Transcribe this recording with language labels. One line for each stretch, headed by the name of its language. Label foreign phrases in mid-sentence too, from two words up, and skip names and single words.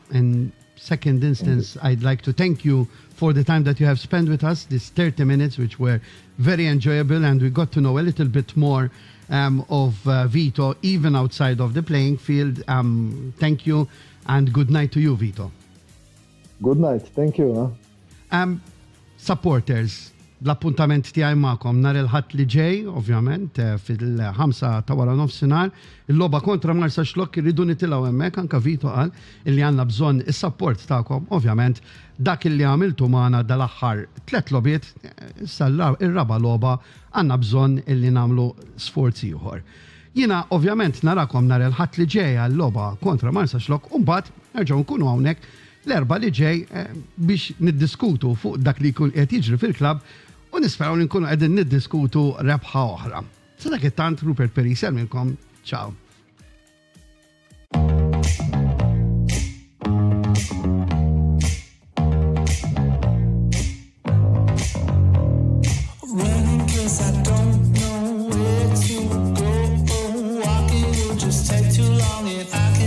English: And second instance, I'd like to thank you for the time that you have spent with us, these 30 minutes, which were very enjoyable, and we got to know a little bit more of Vito, even outside of the playing field. Thank you, and good night to you, Vito. Good night. Thank you. Supporters,
Maltese: l-appuntament tiegħi magħkom nhar il-ħadd li ġej, ovvjament, fil-5 ta' wara nofsinhar, il-logħba kontra Marsa Xlokk irridu nitilgħu hemmhekk, anke Vito qal illi għandna bżonn is-support tagħkom, ovvjament, dak illi għamiltu magħna dal-aħħar 3 logħbiet, issa ir-raba' logħba għandna bżonn illi nagħmlu sforz ieħor. Jiena ovvjament narakom nhar il-ħadd li ġej għall-logħba kontra Marsa Xlokk u mbagħad nerġgħu nkunu hawnhekk l-erba' li ġej biex niddiskutu fuq dak li jkun qed jiġri fil-klabb u nisperaw li nkunu qegħdin niddiskutu rebħa oħra. Sa dak it-tant Rupert Peris jelmilkom, ciao.
English: Running 'cause I don't know where to go. Walking will just take too long and